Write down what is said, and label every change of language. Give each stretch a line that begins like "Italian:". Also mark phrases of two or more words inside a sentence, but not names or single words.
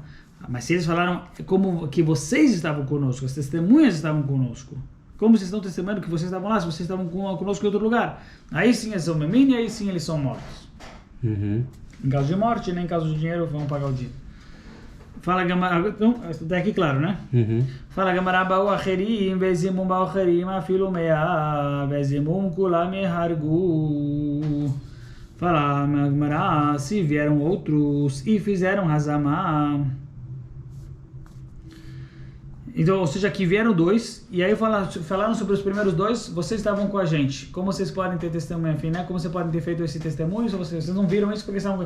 Portuguese: Mas se eles falaram como que vocês estavam conosco, as testemunhas estavam conosco, como vocês estão testemunhando que vocês estavam lá, se vocês estavam conosco em outro lugar, aí sim eles são memim e aí sim eles são mortos. Em caso de morte, nem em caso de dinheiro, vão pagar o dinheiro. Fala Gamara, então, até aqui claro, né?
Hebrew: Fala Gamara, באו אחרים וזימום באו אחרים אפילו מאה וזימום כולם יהרגו.
Portuguese: Fala Gamara, se vieram outros e fizeram Hazamá. Então, ou seja, que vieram 2, e aí falaram sobre os primeiros 2, vocês estavam com a gente. Como vocês podem ter testemunho, enfim, né? Como vocês podem ter feito esse testemunho, se vocês não viram isso, porque estavam...